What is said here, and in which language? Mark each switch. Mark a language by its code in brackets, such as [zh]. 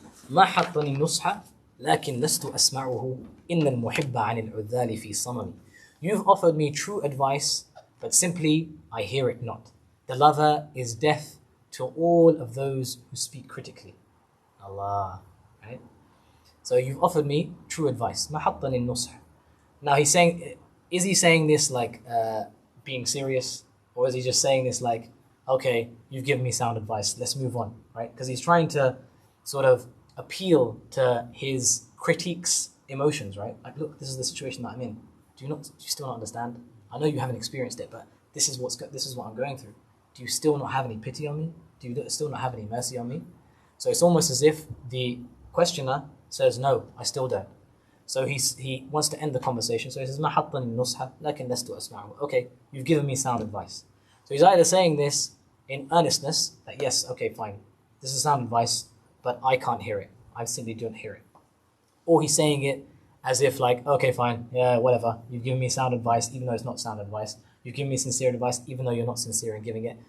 [ar] ما حطني النصح لكن لست أسمعه إن المحب عن العذال في صمم. [en] You've offered me true advice, but simply I hear it not. The lover is deaf to all of those who speak critically. Allah, right? So you've offered me true advice. [ar] ما حطني النصح. [en] Now he's saying, is he saying this like being serious, or is he just saying this like, okay, you've given me sound advice, let's move on, right? Because he's trying to sort of appeal to his critique's emotions, right? Like, look, this is the situation that I'm in. Do you still not understand? I know you haven't experienced it, but this is what I'm going through. Do you still not have any pity on me? Do you still not have any mercy on me? So it's almost as if the questioner says, no, I still don't. So he wants to end the conversation. So he says, [ar] ما حطني النصح لكن لست أسمعه. [en] Okay, you've given me sound advice. So he's either saying this in earnestness, that yes, okay, fine, this is sound advice, but I can't hear it. I simply don't hear it. Or he's saying it as if like, okay, fine, yeah, whatever. You've given me sound advice, even though it's not sound advice. You've given me sincere advice, even though you're not sincere in giving it.